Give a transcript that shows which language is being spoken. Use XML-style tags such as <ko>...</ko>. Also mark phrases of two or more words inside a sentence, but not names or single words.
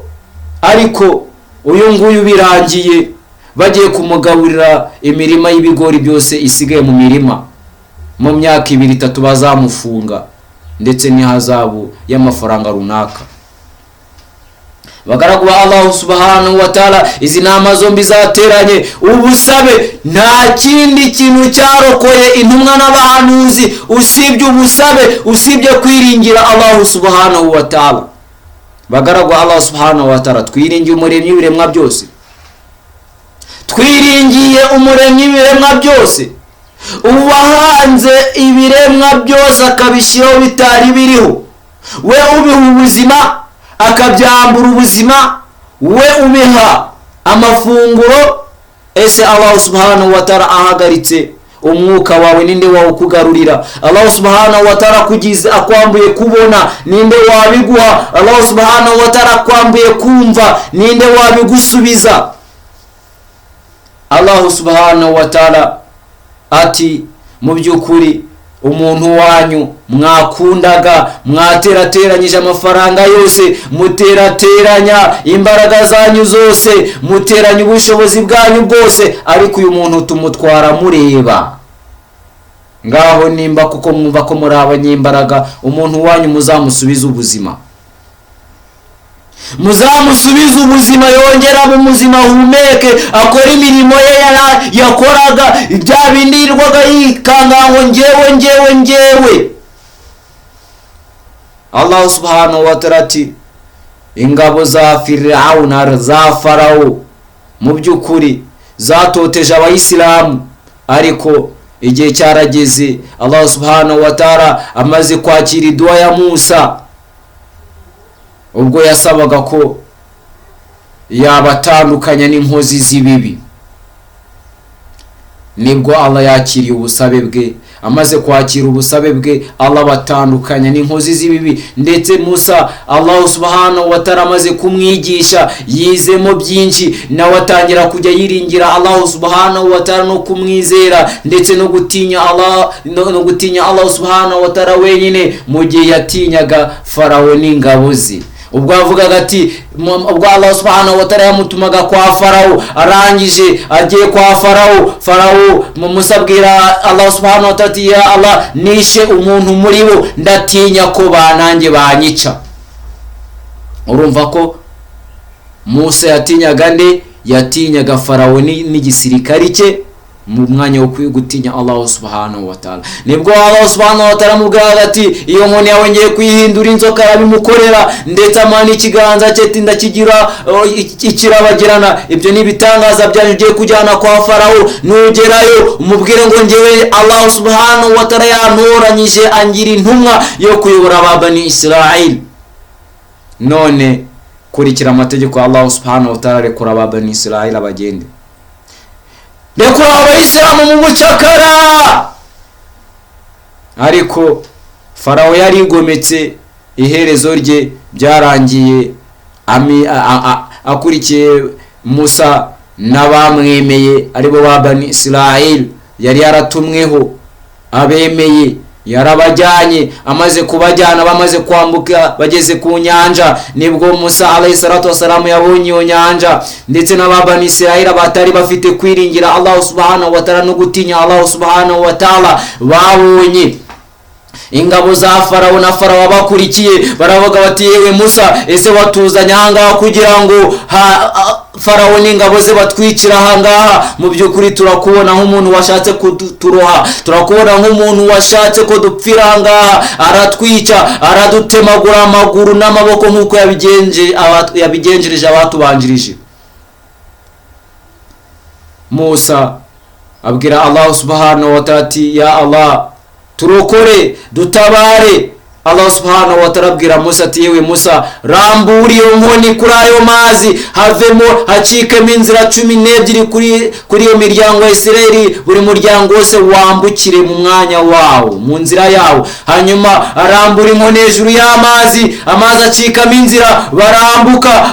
<rw>Ariko uyu nguyu birangiye bagiye kumugaburira imirima y'ibigori byose isigaye mu mirima, mu myaka 2-3 bazamufunga ndetse n'ihazabu y'amafaranga runaka. Bagaragu</rw> <ar>الله سبحانه وتعالى,</ar> <rw>izi nama zombi zateranye ubusabe. Nta kindi kintu cyarokoye intumwa n'abahanuzi usibye ubusabe, usibye kwiringira</rw> <ar>الله سبحانه وتعالى.</ar> <rw>Bagaragu</rw> <ar>الله سبحانه وتعالى,</ar> <rw>twiringiye umuremyi w'ibiremwa byose, twiringiye umuremyi w'ibiremwa byose, uwahanze ibiremwa byose akabishyiraho bitari biriho. We ubiha ubuzima akabyambura ubuzima, we ubiha amafunguro. Ese</rw> <ar>الله سبحانه وتعالى</ar> <rw>ahagaritse umwuka wawe, ninde wawukugarurira?</rw> <ar>الله سبحانه وتعالى</ar> <rw>kugize akwambuye kubona, ninde wabiguha?</rw> <ar>الله سبحانه وتعالى</ar> <rw>akwambuye kumva, ninde wabigusubiza?</rw> <ar>الله سبحانه وتعالى</ar> <rw>ati mu by'ukuri umuntu wanyu mwakundaga, mwaterateranyije amafaranga yose, muterateranya imbaraga zanyu zose, muteranya ubushobozi bwanyu bwose, ariko uyu muntu tumutwara mureba. Ngaho nimba kuko mwumva ko muri abanyembaraga, umuntu wanyu muzamusubiza ubuzima, muzamusubiza ubuzima, yongera mu muzima, humeke, akora imirimo ye yakoraga, bya bindi yirwaga yikanga ngo ngewe.</rw> <ar>الله سبحانه وتعالى</ar> <rw>ati ingabo za Firawuna, za Farawo mu by'ukuri zatoteje abayisilamu, ariko igihe cyarageze</rw> <ar>الله سبحانه وتعالى</ar> <rw>amaze kwakira idua ya Musa, ubwo yasabaga ko yabatandukanya n'inkozi z'ibibi, nibwo Allah yakiriye ubusabe bwe. Amaze kwakira ubusabe bwe, Allah batandukanya n'inkozi z'ibibi. Ndetse Musa</rw> <ar>الله سبحانه وتعالى</ar> <rw>amaze kumwigisha, yizemo byinshi, nawe atangira kujya yiringira</rw> <ar>الله سبحانه وتعالى</ar> <rw>no kumwizera, ndetse no gutinya</rw> <ar>الله سبحانه وتعالى</ar> <rw>wenyine, mu gihe yatinyaga Farawo n'ingabo ze. Ubwo avugaga ati, ubwo</rw> <ar>الله سبحانه وتعالى</ar> <rw>yamutumaga kwa Farawo, arangije agiye kwa Farawo mumusabwira</rw> <ar>الله سبحانه وتعالى</ar> <rw>ati,</rw> <ar>يا الله,</ar> <rw>nishe umuntu muri bo, ndatinya ko banange banyica. Urumva ko Musa yatinyaga nde? Yatinyaga Farawo n'igisirikari cye, mu mwanya wo gutinya</rw> <ar>الله سبحانه وتعالى.</ar> <rw>Nibwo</rw> <ar>الله سبحانه وتعالى</ar> <rw>mubwira ati, iyo nkoni yawe ngiye kuyihindura inzoka, arabimukorera, ndetse amana ikiganza cye ndakigira ikirabagirana. Ibyo ni ibitangaza byanyu ugiye kujyana kwa Farawo, nugerayo umubwire ngo ngewe</rw> <ar>الله سبحانه وتعالى</ar> <rw>yantoranyije, angira intumwa yo kuyobora aba Bani Israel. None kurikira amategeko ya</rw> <ar>الله سبحانه وتعالى,</ar> <rw>rekura aba Bani Israel abagende, rekura abayisilamu mu bucakara. Ariko Farawo yarigometse, iherezo rye byarangiye akurikiye Musa n'abamwemeye aribo ba Bani Israel. Yari yaratumweho abemeye, yarabajyanye. Amaze kubajyana, bamaze kwambuka, bageze ku nyanja, nibwo Musa</rw> <ar>عليه الصلاة والسلام</ar> <rw>yabonye iyo nyanja, ndetse n'ababani Israel batari bafite kwiringira</rw> <ar>الله سبحانه وتعالى</ar> <rw>no gutinya</rw> <ar>الله سبحانه وتعالى,</ar> <rw>babonye ingabo za Farawo na Farawo bakurikiye, baravuga bati, yewe Musa, ese watuzanye ahangaha kugira ngo Farawo n'ingabo ze batwicira ahangaha? Mu by'ukuri turakubona nk'umuntu washatse kuturoha, turakubona nk'umuntu washatse ko dupfira ahangaha, aratwica, aradutemagura amaguru n'amaboko nk'uko yabigenjereje abatubanjirije. Musa abwira</rw> <ar>الله سبحانه وتعالى</ar> <rw>ati,</rw> <ar>يا الله,</ar> <rw>turokore, dutabare.</rw> <ar>الله سبحانه وتعالى</ar> <rw>abwira Musa ati, yewe Musa, rambura iyo nkoni kuri ayo mazi, havemo hacikemo inzira 12 kuri iyo miryango ya Isirayeli, buri muryango wose wambukire mu mwanya wawo, mu nzira yawo. Hanyuma arambura inkoni hejuru y'amazi, amazi acikamo inzira, barambuka.</rw>